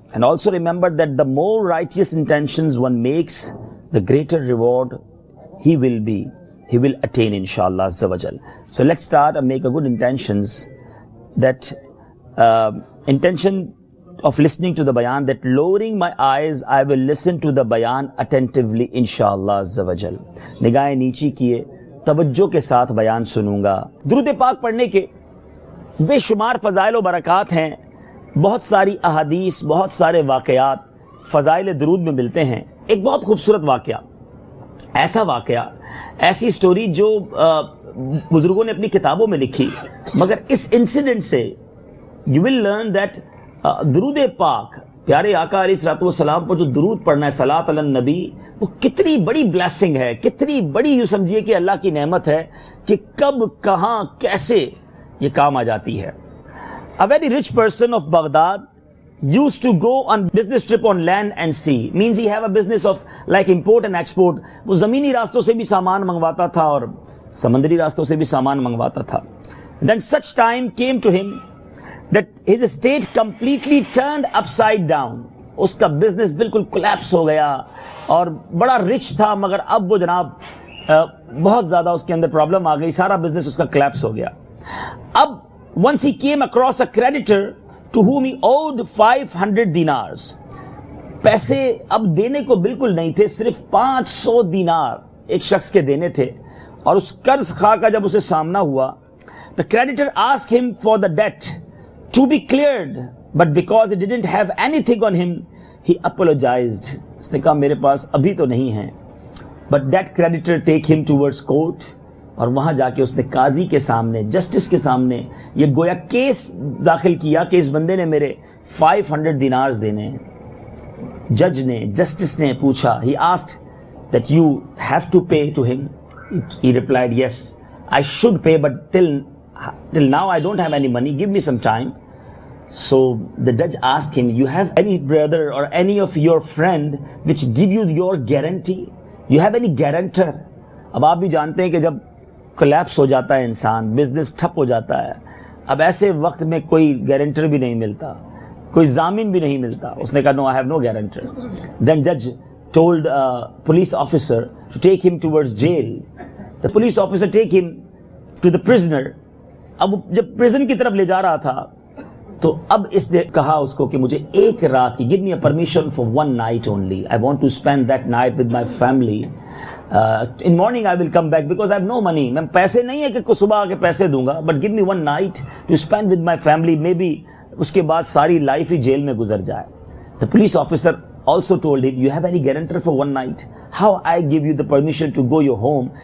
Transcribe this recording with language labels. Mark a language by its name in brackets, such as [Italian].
[English] And also remember that the more righteous intentions one makes, the greater reward he will attain, inshallah azza wa jal. So let's start and make a good intentions. That intention of listening to the bayan, that lowering my eyes, I will listen to the bayan attentively, inshallah azza wa jal. [Urdu] نگاہیں نیچی کیے توجہ کے ساتھ بیان سنوں گا. درود پاک پڑھنے کے بے شمار فضائل و برکات ہیں. بہت ساری احادیث، بہت سارے واقعات فضائل درود میں ملتے ہیں. ایک بہت خوبصورت واقعہ، ایسا واقعہ، ایسی سٹوری جو بزرگوں نے اپنی کتابوں میں لکھی، مگر اس انسیڈنٹ سے [English] you will learn that [Urdu] درود پاک، پیارے آقا علیہ الصلوۃ والسلام پر جو درود پڑھنا ہے، صلاۃ علی النبی، وہ کتنی بڑی بلیسنگ ہے، کتنی بڑی یوں سمجھیے کہ اللہ کی نعمت ہے کہ کب کہاں کیسے یہ کام آ جاتی ہے. [English] A very rich person of Baghdad used to go on business trip on land and sea. Means he have a business of like import and export. [Urdu] وہ زمینی راستوں سے بھی سامان منگواتا تھا اور سمندری راستوں سے بھی سامان منگواتا تھا. [English] Then such time came to him that his estate completely turned upside down. [Urdu] اس کا بزنس بالکل کولیپس ہو گیا اور بڑا رچ تھا، مگر اب وہ جناب بہت زیادہ اس کے اندر پرابلم آ گئی، سارا بزنس اس کا کولیپس ہو گیا. [English] اب once he came across a creditor to whom he owed 500 dinars. [Urdu] پیسے اب دینے کو بالکل نہیں تھے، صرف 500 دینار ایک شخص کے دینے تھے. اور اس قرض خواہ کا جب اسے سامنا ہوا، [English] the creditor asked him for the debt to be cleared, but because he didn't have anything on him, he apologized. [Urdu] اس نے کہا میرے پاس ابھی تو نہیں ہے. [English] But that creditor take him towards court. [Urdu] اور وہاں جا کے اس نے قاضی کے سامنے، جسٹس کے سامنے یہ گویا کیس داخل کیا کہ اس بندے نے میرے 500 دینارز دینے ہیں. جج نے، جسٹس نے پوچھا، [English] he asked that you have to pay to him. He replied, yes, I should pay, but till now I don't have any money, give me some time. So the judge asked him, you have any brother or any of your friend which give you your guarantee? You have any guarantor? [Urdu] اب آپ بھی جانتے ہیں کہ جب collapse ہو جاتا ہے انسان، بزنس ٹھپ ہو جاتا ہے، اب ایسے وقت میں کوئی گارنٹر بھی نہیں ملتا، کوئی ضامن بھی نہیں ملتا. اس نے کہا [English] Know I have no guarantor. دین جج told police officer to take ہم towards jail. The police officer ٹیک ہم to the prisoner. [Urdu] اب جب پرزن کی طرف لے جا رہا تھا تو اب اس نے کہا اس کو کہ مجھے ایک رات کی، [English] Give me a permission for one night only. I want to spend that night with my family. In morning I will come back because I have no money. [Urdu] میں پیسے نہیں ہے کہ صبح آ کے پیسے دوں گا, [English] but give me one night to spend with my family. [Urdu] Maybe اس کے بعد ساری لائف ہی جیل میں گزر جائے. [English] The police officer also told him, you have any guarantor for one night? How I give you the permission to go your home?